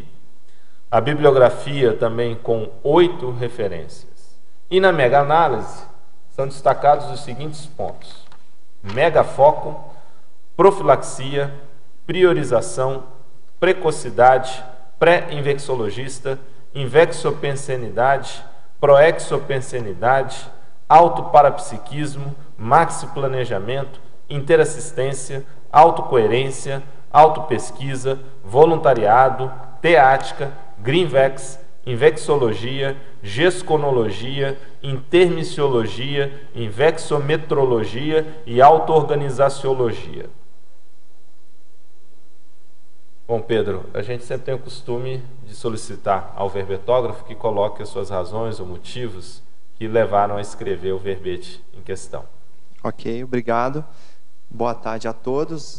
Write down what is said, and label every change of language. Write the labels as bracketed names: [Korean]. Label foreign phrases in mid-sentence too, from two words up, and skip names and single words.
[Portuguese] A bibliografia também com 8 referências. E na mega-análise são destacados os seguintes pontos: megafoco, profilaxia, priorização, precocidade, pré-invexologista, invexopensenidade, proexopensenidade, autoparapsiquismo, maxi-planejamento, interassistência, autocoerência, autopesquisa, voluntariado, teática, Greenvex, Invexologia, Gesconologia, Intermissiologia, Invexometrologia e Auto-organizaciologia. Bom, Pedro, a gente sempre tem o costume de solicitar ao verbetógrafo que coloque as suas razões ou motivos que levaram a escrever o verbete em questão. Ok, obrigado. Boa tarde a todos.